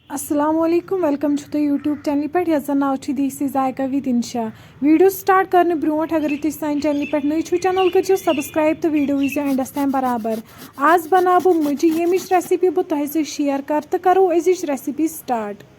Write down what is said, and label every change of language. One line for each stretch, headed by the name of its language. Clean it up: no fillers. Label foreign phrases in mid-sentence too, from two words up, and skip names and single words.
Arabic: السلام عليكم
English: welcome to YouTube channel
Kashmiri: पे यस नाव देसी जायका विद इंशा
English: video start
Kashmiri: करने ब्रोट अगर तुम सान चैनल पे नई छो चैनल करो सब्सक्राइब तो वीडियो वो एंडस तम बराबर आज बना बह मुझे यमिच रेसिपी बह तुह से शेयर कर तो करो अजिच रेसिपी स्टार्ट